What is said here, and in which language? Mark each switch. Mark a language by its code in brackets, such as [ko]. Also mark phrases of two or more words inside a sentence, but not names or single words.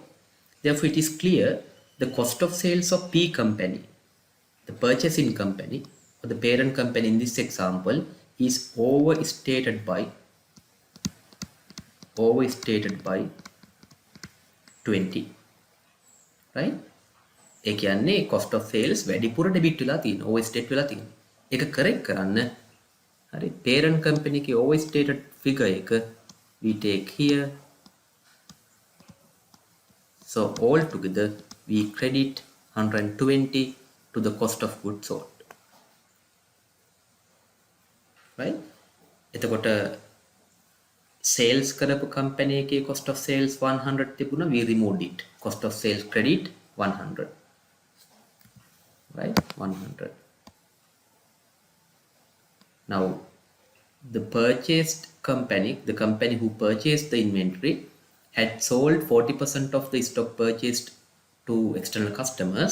[en] Therefore it is clear the cost of sales of P company, the purchasing company or the parent company in this example, is overstated by 20, right? [si] ඒ කියන්නේ [en] cost of sales [si] වැඩිපුර debit වෙලා තියෙනවා, overstate වෙලා තියෙනවා. [en] ඒක correct [si] කරන්න හරි [en] parent company එකේ overstated figure එක we take here. So all together we credit 120 to the cost of goods sold, right? එතකොට sales කරපු company එකේ cost of sales 100 තිබුණා, we removed it, cost of sales credit 100, right? 100. Now the purchased company, the company who purchased the inventory, had sold 40% of the stock purchased to external customers.